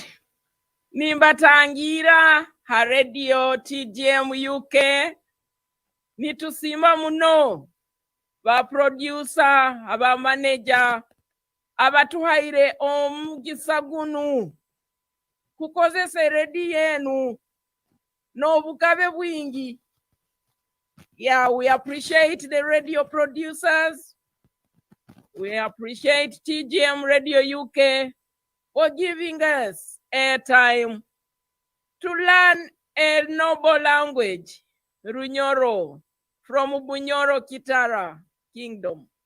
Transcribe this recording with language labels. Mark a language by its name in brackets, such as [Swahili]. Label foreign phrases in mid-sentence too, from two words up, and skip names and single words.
[Nyoro] Nimbatangira ha radio TGM UK. Nitusima muno ba producer, aba manager, abatuhaire omugisa gunu kukozesa radio yenu n'obugabe bwingi. [English] Yeah, we appreciate the radio producers. We appreciate TGM Radio UK for giving us airtime to learn a noble language, Runyoro, from Bunyoro Kitara Kingdom.